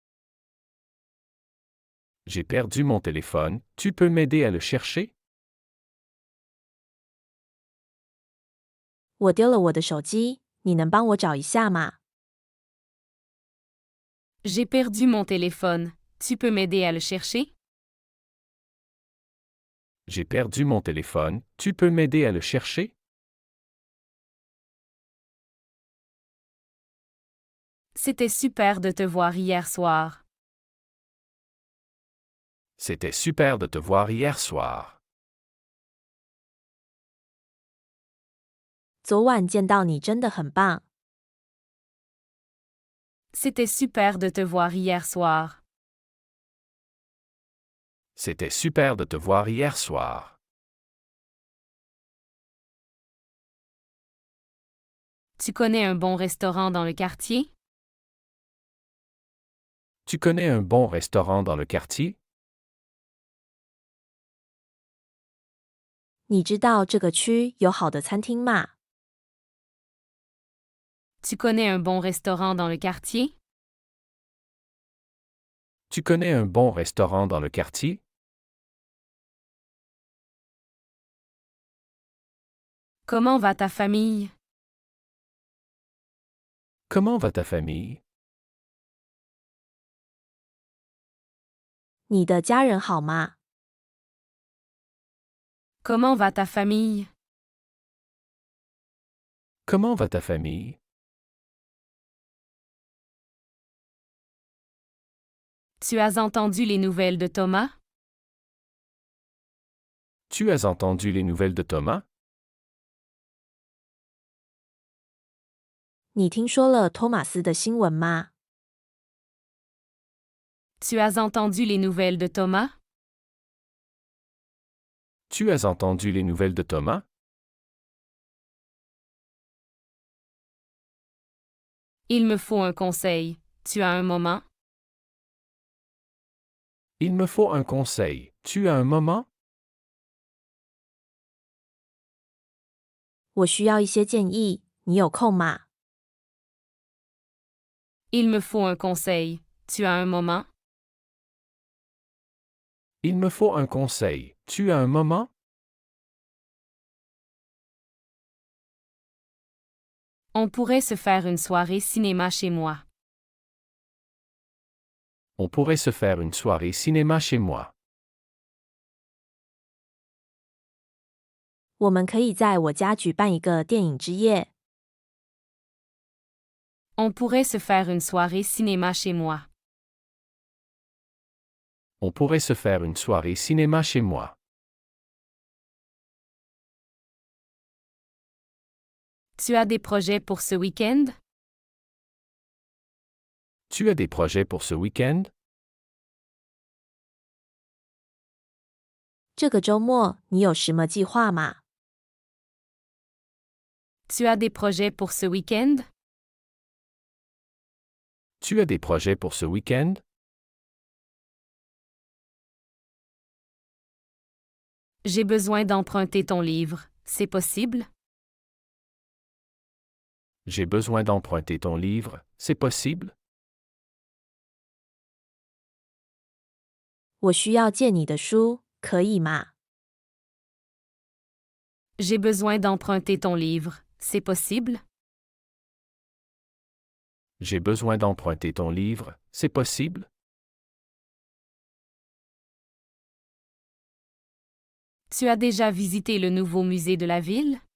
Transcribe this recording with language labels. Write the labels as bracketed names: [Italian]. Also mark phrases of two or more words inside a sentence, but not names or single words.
[French] J'ai perdu mon téléphone, tu peux m'aider à le chercher? [Chinese] 我丢了我的手机，你能帮我找一下吗？ [French] J'ai perdu mon téléphone, tu peux m'aider à le chercher? J'ai perdu mon téléphone, tu peux m'aider à le chercher? C'était super de te voir hier soir. C'était super de te voir hier soir. [Chinese] 昨晚见到你真的很棒。 [French] C'était super de te voir hier soir. C'était super de te voir hier soir. Tu connais un bon restaurant dans le quartier? Tu connais un bon restaurant dans le quartier? [Chinese] 你知道这个区有好的餐厅吗？ [French] Tu connais un bon restaurant dans le quartier? Tu connais un bon restaurant dans le quartier? Comment va ta famille? Comment va ta famille? [Chinese] 你的家人好吗？ [French] Comment va ta famille? Comment va ta famille? Tu as entendu les nouvelles de Thomas? Tu as entendu les nouvelles de Thomas? [Chinese] 你听说了托马斯的新闻吗？ [French] Tu as entendu les nouvelles de Thomas? Tu as entendu les nouvelles de Thomas? Il me faut un conseil. Tu as un moment? Il me faut un conseil. Tu as un moment? [Chinese] 我需要一些建议，你有空吗？ [French] Il me faut un conseil. Tu as un moment? Il me faut un conseil. Tu as un moment? On pourrait se faire une soirée cinéma chez moi. On pourrait se faire une soirée cinéma chez moi. [Chinese] 我们可以在我家举办一个电影之夜。 [French] On pourrait se faire une soirée cinéma chez moi. On pourrait se faire une soirée cinéma chez moi. Tu as des projets pour ce week-end? Tu as des projets pour ce week-end? [Chinese] 这个周末你有什么计划吗？ [French] Tu as des projets pour ce week-end? Tu as des projets pour ce week-end? J'ai besoin d'emprunter ton livre. C'est possible? J'ai besoin d'emprunter ton livre. C'est possible? [Chinese] 我需要借你的书，可以吗？ [French] J'ai besoin d'emprunter ton livre. C'est possible? J'ai besoin d'emprunter ton livre. C'est possible? Tu as déjà visité le nouveau musée de la ville?